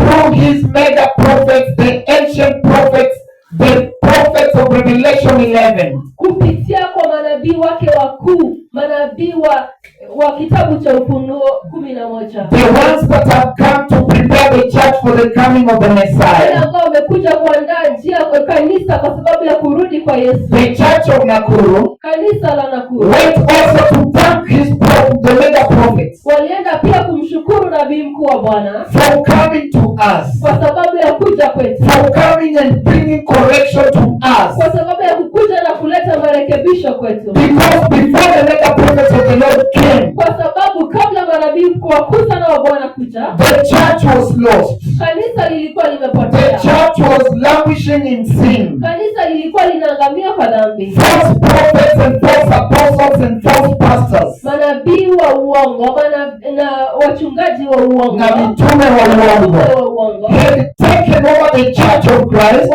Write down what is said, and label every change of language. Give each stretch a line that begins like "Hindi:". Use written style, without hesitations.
English: through his mega prophets, the ancient prophets, the prophets of Revelation 11,
Swahili: kupitia kwa manabii wake wakuu, manabii wa kitabu cha Ufunuo 11,
English: the ones that have come to prepare the church for the coming of the
Swahili: wale
English: Messiah.
Swahili: ambao wamekuja kuandaa njia kwa kanisa kwa sababu ya kurudi kwa Yesu.
English: The church of Nakuru
Swahili: Kanisa la Nakuru
English: went also to thank the mega prophets
Swahili: walienda pia kumshukuru nabii mkuu wa Bwana
English: for coming to us,
Swahili: kwa sababu ya kuja kwetu,
English: for coming and bringing correction to us.
Swahili: kwa sababu ya kukuja na kuleta marekebisho kwetu,
English: Because before the mega prophets of the Lord came,
Swahili: kwa sababu kabla manabii wakuu sana wa Bwana kuja,
English: the church was lost.
Swahili: kanisa lilikuwa
English: The
Swahili: limepotea,
English: church was languishing in sin.
Swahili: kanisa lilikuwa linaangamia kwa dhambi,
English: False prophets and false apostles and false pastors,
Swahili: manabii wa uongo na wachungaji wa uongo na mitume wa uongo,
English: had taken over the church of Christ,